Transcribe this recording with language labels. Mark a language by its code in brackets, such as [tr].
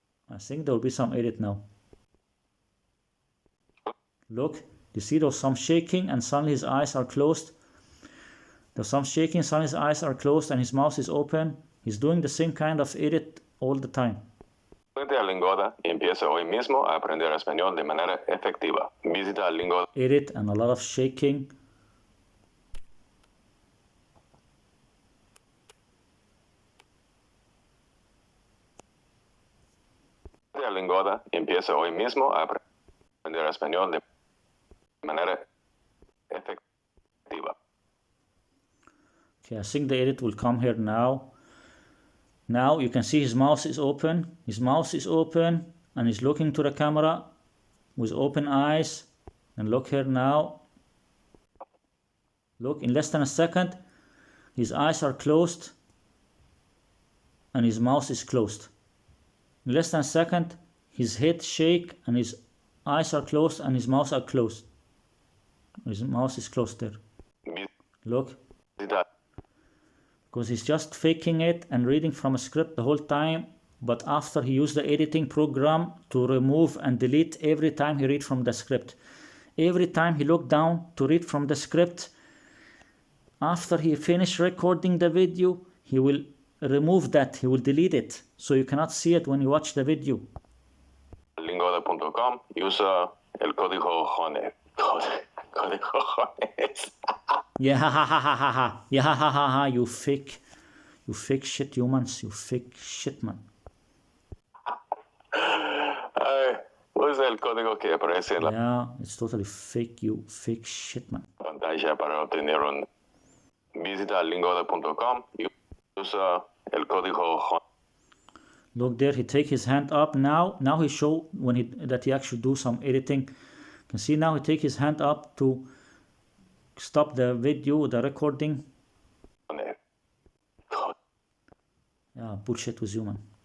[en] I think there will be some edit now. Look, you see there's some shaking and suddenly his eyes are closed. There's some shaking, suddenly his eyes are closed and his mouth is open. He's doing the same kind of edit all the time. [es] Vete a Lingoda y empieza hoy mismo a aprender español de manera efectiva. Visita Lingoda. [en] Edit and a lot of shaking. [es] Vete a Lingoda y empieza hoy mismo a aprender español de manera efectiva. [en] Okay, I think the edit will come here now. Now you can see his mouth is open. His mouth is open and he's looking to the camera with open eyes. And look here now. Look, in less than a second, his eyes are closed and his mouth is closed. In less than a second, his head shake and his eyes are closed and his mouth are closed. His mouth is closed there. Look. Because he's just faking it and reading from a script the whole time, but after he used the editing program to remove and delete every time he read from the script. Every time he looked down to read from the script, after he finished recording the video, he will remove that, he will delete it, so you cannot see it when you watch the video. [es] Languajones usa el código Jones. Código Jones. [en] Yeah, ha ha ha ha ha ha. Yeah, ha ha ha ha. You fake shit humans. You fake shit, man. [es] Usa el código que aparece en la [en] Yeah, it's totally fake. You fake shit, man. [es] pantalla para obtener un. Visita languajones y usa el código Jones. [en] Look there, he take his hand up now. Now he show that he actually do some editing. You can see now he take his hand up to stop the video, the recording. Yeah, bullshit with you, man.